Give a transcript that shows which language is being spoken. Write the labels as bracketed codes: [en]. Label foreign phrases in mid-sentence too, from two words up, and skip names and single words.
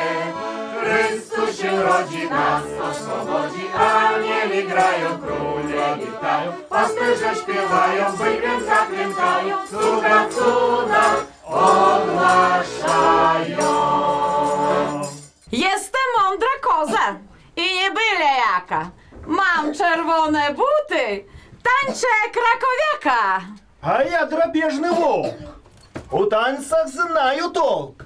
[pl] Chrystus się rodzi, nas oswobodzi, anieli grają, króle witają, pasterze śpiewają, wydźwięta klękają, cuda, cuda ogłaszają. Jestem mądra koza i nie byle jaka. Mam czerwone buty, tańczę krakowiaka. [ru] А я драпежный волк. У танцах знаю толк.